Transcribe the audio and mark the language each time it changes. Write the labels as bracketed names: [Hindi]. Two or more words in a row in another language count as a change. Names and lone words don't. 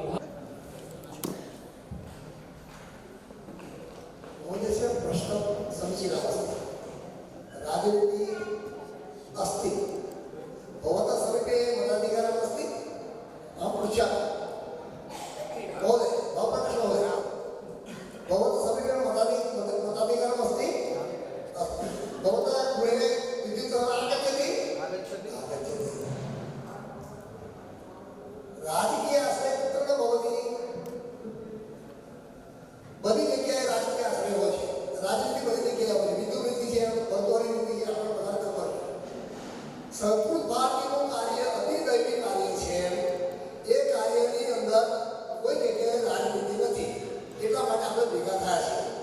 [Sanskrit] महोदयस्य प्रश्नं समीचीनमस्ति राजनीतिः अस्ति भवतः समीपे मताधिकारम् अस्ति अहं पृच्छामि महोदय भवप्रकाश महोदय भवतः समीपे मताधिकारम् अस्ति अस्ति भवतः गृहे विद्युत् आगच्छति राजकीय आश्रय कुत्र न भवति [Gujarati] બધી જગ્યાએ રાજકીય આશ્રય હોય છે રાજનીતિ બધી જગ્યાએ હોય છે વિદ્યુત નીતિ છે બંધોરી નીતિ છે આપણે બધા ખબર છે સંસ્કૃત ભારતીનું કાર્ય અતિ દૈવી કાર્ય છે એ કાર્યની અંદર કોઈ જગ્યાએ રાજનીતિ નથી એટલા માટે આપણે ભેગા થયા છે